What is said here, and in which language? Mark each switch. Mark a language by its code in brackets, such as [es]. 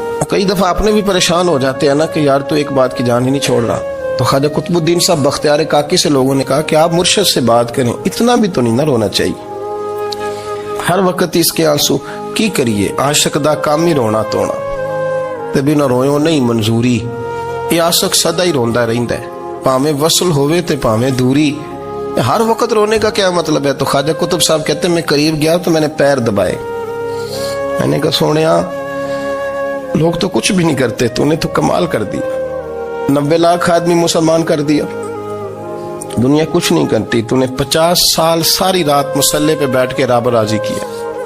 [ur] کئی دفعہ اپنے بھی پریشان ہو جاتے ہیں نا کہ یار تو ایک بات کی جان ہی نہیں چھوڑ رہا. تو خواجہ قطب الدین صاحب بختیار کاکی سے لوگوں نے کہا کہ آپ مرشد سے بات کریں، اتنا بھی تو نہیں نہ رونا چاہیے، ہر وقت اس کے آنسو کی کریے. [pa] عاشق دا کام ہی رونا تونا تے بنا رویوں نہیں منظوری. یہ عاشق سدا ہی روندا رہندا ہے، پاویں وصل ہوئے تے پاویں دوری. [ur] ہر وقت رونے کا کیا مطلب ہے؟ تو خواجہ قطب صاحب کہتے ہیں میں قریب گیا تو میں نے پیر دبائے، میں نے کہا سونیا لوگ تو کچھ بھی نہیں کرتے، تو نے تو کمال کر دیا، 90 لاکھ آدمی مسلمان کر دیا، دنیا کچھ نہیں کرتی، تو نے 50 سال ساری رات مسلح پہ بیٹھ کے رب راضی کیا.